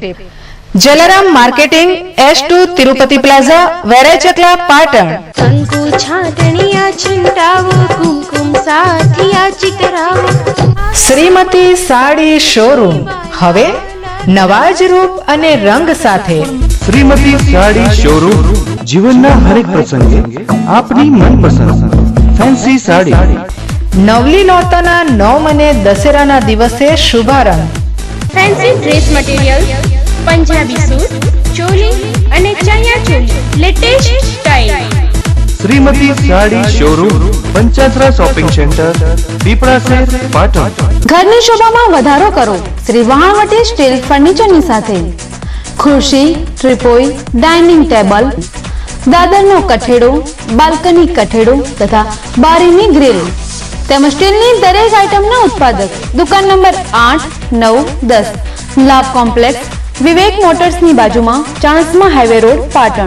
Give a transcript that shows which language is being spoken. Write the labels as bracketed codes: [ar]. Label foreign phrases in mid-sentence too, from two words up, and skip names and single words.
[gu] જલારામ માર્કેટિંગ, S2 તિરુપતિ પ્લાઝા, વેરાઈ ચકલા, પાટણ। કંકુ છાટણીયા છીંટાવો, કુમકુમ સાથિયા ચિતરાવો। શ્રીમતી સાડી શોરૂમ હવે નવા જ રૂપ અને રંગ સાથે। શ્રીમતી સાડી શોરૂમ જીવનના હરેક પ્રસંગે આપની મનપસંદ ફેન્સી સાડી। નવલી નોરતાના 9 અને દશેરાના દિવસે શુભારંભ। [en] fancy dress material, [gu] પંજાબી સૂટ, ચોલી અને ચણિયા ચોલી, [en] latest style. [gu] શ્રીમતી સાડી શોરૂમ પંચાસરા શોપિંગ સેન્ટર, પીપડા શહર, पाटण। ઘરની શોભામાં વધારો કરો શ્રી વહાણવટી સ્ટીલ ફર્નિચરની સાથે। ખુરશી, ટ્રીપોય, [en] dining table, [gu] દાદરનો કઠેડો, બાલ્કની કઠેડો તથા બારીની ગ્રીલ તેમજ સ્ટીલની દરેક આઇટમના ઉત્પાદક દુકાન નંબર 8, 9, 10 લાભ કોમ્પ્લેક્સ, વિવેક મોટર્સની બાજુમાં, ચાણસ્મા હાઈવે રોડ, પાટણ।